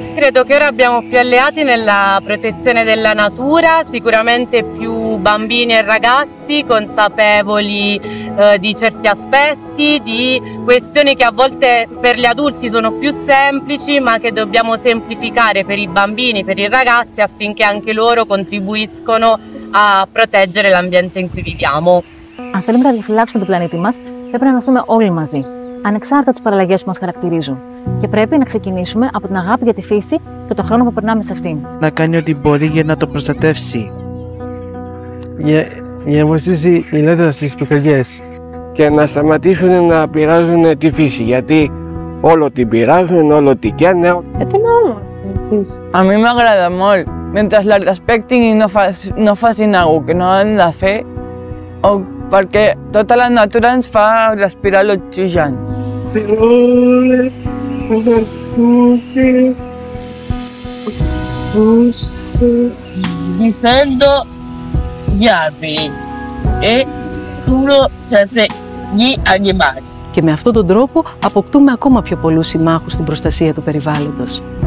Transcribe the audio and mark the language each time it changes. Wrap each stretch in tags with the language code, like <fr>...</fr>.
<it>Credo che ora abbiamo più alleati nella protezione della natura, sicuramente più bambini e ragazzi consapevoli di certi aspetti, di questioni che a volte per gli adulti sono più semplici ma che dobbiamo semplificare per i bambini, per i ragazzi affinché anche loro contribuiscono a proteggere l'ambiente in cui viviamo.</it> <el>Αν θέλουμε να διαφυλάξουμε τον πλανήτη μας, πρέπει να ενωθούμε όλοι μαζί, ανεξάρτητα τις παραλλαγές που μας χαρακτηρίζουν. Και πρέπει να ξεκινήσουμε από την αγάπη για τη φύση και τον χρόνο που περνάμε σε αυτήν. Να κάνει ό,τι μπορεί για να το προστατεύσει. Για να βοηθήσει η λέτα στις πυρκαγιές. Και να σταματήσουν να πειράζουν τη φύση, γιατί όλο την πειράζουν, όλο την καίνε. Τι είναι όμως.</el> <ca>A mi m'agrada molt. Mentre la respectin i no facin alguna que no han de fer, o perquè tota la natura ens fa respirar l'oxigen.</ca> <it>Difendo gli alberi e curo sempre gli animali.</it> <el>Και με αυτόν τον τρόπο αποκτούμε ακόμα πιο πολλούς συμμάχους στην προστασία του περιβάλλοντος.</el>